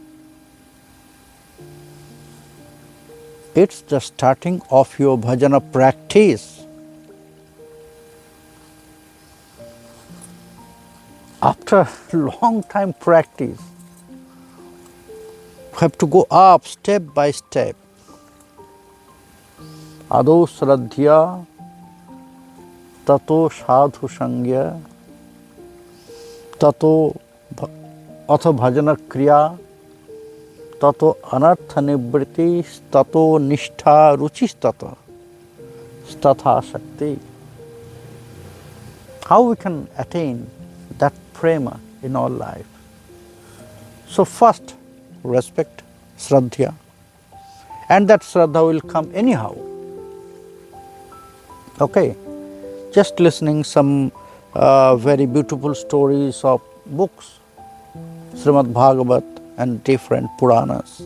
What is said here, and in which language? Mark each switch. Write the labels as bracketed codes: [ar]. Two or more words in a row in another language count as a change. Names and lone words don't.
[en] It's the starting of your bhajana practice. After long time practice, you have to go up step by step. [sa] Ado sradhya, tato sadhu sangya, tato atha bhajana kriya, tato anartha nivriti, tato nishtha ruchistata, statha shakti. [en] How we can attain that prema in our life? So first, respect, shraddha, and that shraddha will come anyhow. Okay, just listening some very beautiful stories of books, Srimad Bhagavat and different Puranas.